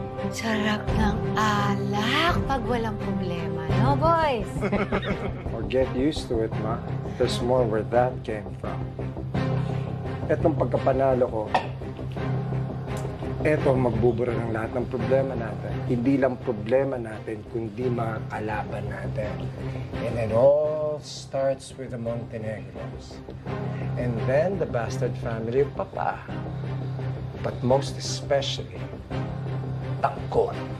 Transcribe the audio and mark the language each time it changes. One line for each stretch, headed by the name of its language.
Filipino: Sarap ng alak pag walang problema. No, boys?
English: Or get used to it, Ma. There's more where that came from.
Filipino: Etong pagkapanalo ko, eto magbubura ng lahat ng problema natin. Hindi lang problema natin, kundi mga kalaban natin.
English: And it all starts with the Montenegros. And then the bastard family of Papa. But most especially, Tanggol.